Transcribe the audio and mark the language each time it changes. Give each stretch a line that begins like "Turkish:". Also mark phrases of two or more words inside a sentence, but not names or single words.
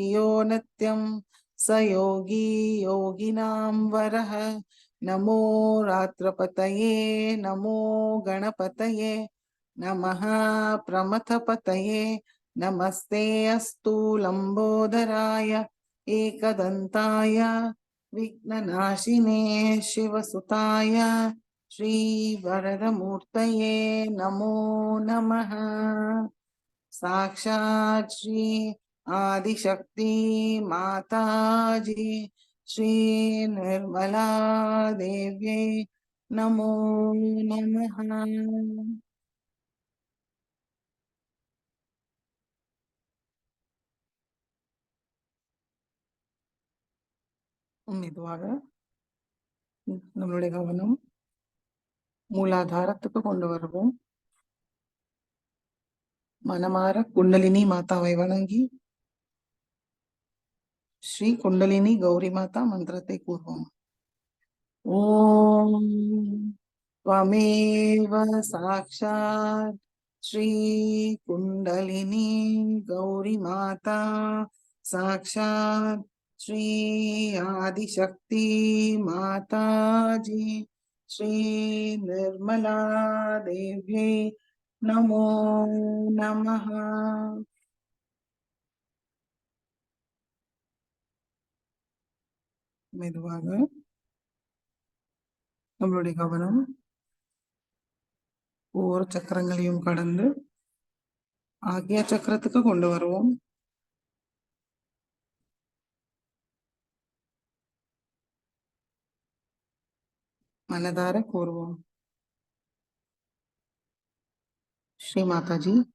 Sanskrit: यो नित्यं स योगी योगिनां वरः नमो रात्रपतये नमो गणपतये नमः प्रमथपतये नमस्ते अस्तु लम्बोदराय एकदन्ताय विघ्ननाशिने शिवसुताय श्रीवरदमूर्तये नमो नमः साक्षात् श्री आदिशक्ति माताजी श्री निर्मला देव्यै नमो नमः
Tamil: மெதுவாக நம்மளுடைய கவனம் மூலாதாரத்துக்கு கொண்டு வருவோம் மனமார குண்டலினி மாதாவை வணங்கி ஸ்ரீ குண்டலினி கௌரி மாதா மந்திரத்தை கூறுவோம் ஓம்
Sanskrit: त्वमेव साक्षात् श्री कुंडलिनी गौरी माता साक्षात् श्री आदिशक्ति माता जी श्री निर्मला देव्यै नमो नमः
Tamil: மெதுவாக நம்மளுடைய கவனம் ஒவ்வொரு சக்கரங்களையும் கடந்து ஆக்ஞா சக்கரத்துக்கு கொண்டு வருவோம் மனதார கூறுவோம் ஸ்ரீ மாதாஜி